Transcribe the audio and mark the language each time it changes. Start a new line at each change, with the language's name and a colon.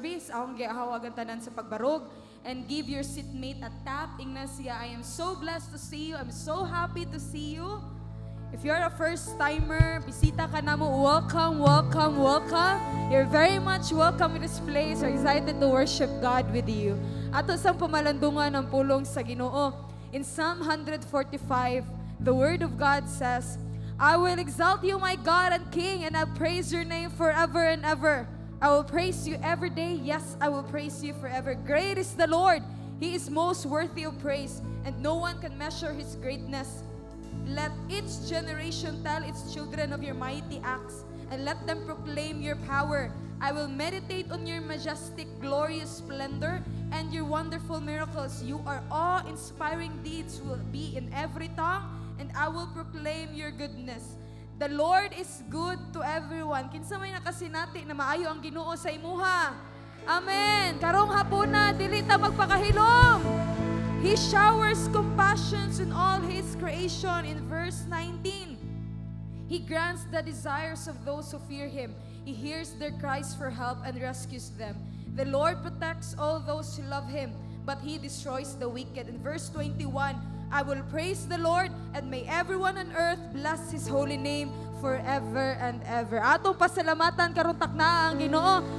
Cebuano: Akong giahawagan tanan sa pagbarog.
English: And give your seatmate a tap.
Cebuano: Ingna siya,
English: I am so blessed to see you. I'm so happy to see you. If you're a first-timer,
Cebuano: bisita ka na mo,
English: welcome, welcome, welcome. You're very much welcome in this place. We're excited to worship God with you.
Cebuano: Ato sang pamalandungan ng pulong sa Ginoo.
English: In Psalm 145, the Word of God says, I will exalt you, my God and King, and I'll praise your name forever and ever. I will praise you every day. Yes, I will praise you forever. Great is the Lord. He is most worthy of praise, and no one can measure His greatness. Let each generation tell its children of your mighty acts, and let them proclaim your power. I will meditate on your majestic, glorious splendor and your wonderful miracles. You are awe-inspiring deeds will be in every tongue, and I will proclaim your goodness. The Lord is good to everyone.
Cebuano: Kinsa may nakasinati na maayo ang Ginoo sa imuha. Amen. Karong hapuna, dili ta magpakahilom.
English: He showers compassions in all His creation. In verse 19, He grants the desires of those who fear Him. He hears their cries for help and rescues them. The Lord protects all those who love Him, but He destroys the wicked. In verse 21, I will praise the Lord, and may everyone on earth bless His holy name forever and ever.
Cebuano: Atong pasalamatan karon takna ang Ginoo.